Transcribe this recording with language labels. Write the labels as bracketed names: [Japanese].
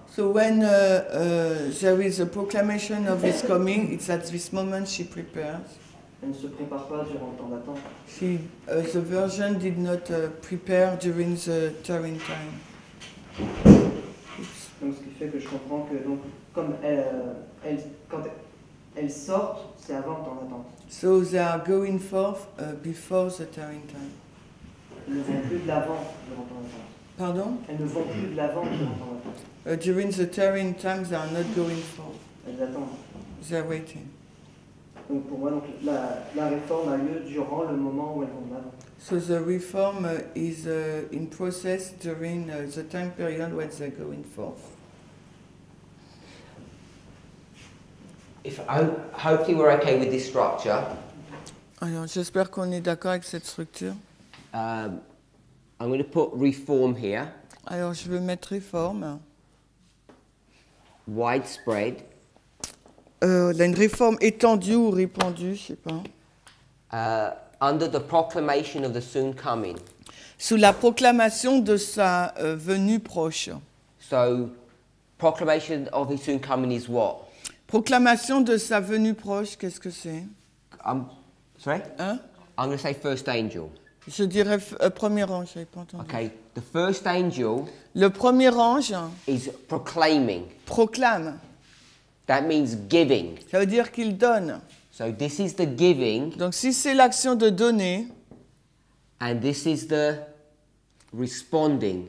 [English] So when there is a proclamation of his coming, it's at this moment she prepares. [French] Elle ne se prépare pas durant le temps d'attente. [English] The virgin did not prepare during the tarrying time. [French] Donc ce qui fait que je comprends que donc comme quand elles sortent, c'est avant le temps d'attente. [English] So they are going forth before the tarrying time. [French] Elles ne vont plus de l'avant durant le temps d'attente. Pardon? Elles ne vont plus de l'avant durant le temps d'attente. [English] During the tarrying time, they are not going forth. [French] Elles attendent. [English] They are waiting. [French] Donc pour moi, donc, la réforme a lieu durant le moment où elles vont de l'avant. [English] So the reform is in process during the time period when they're going forth. Hopefully we're okay with this structure. [French] Alors, j'espère qu'on est d'accord avec cette structure. [English] I'm going to put reform here. [French] Alors, je vais mettre réforme. [English] Widespread. [French] Là, une réforme étendue ou répandue, je sais pas. [English] Under the proclamation of the soon coming. [French] Sous la proclamation de sa venue proche. [English] So, proclamation of his soon coming is what? [French] Proclamation de sa venue proche, qu'est-ce que c'est? [English] Sorry? [French] Hein? [English] I'm going to say first angel. [French] Je dirais premier ange, je n'avais pas entendu. [English] Okay, the first angel [French] Le premier ange [English] is proclaiming. [French] proclame. [English] That means giving. [French] Ça veut dire qu'il donne. [English] So this is the giving. [French] Donc si c'est l'action de donner. [English] And this is the responding.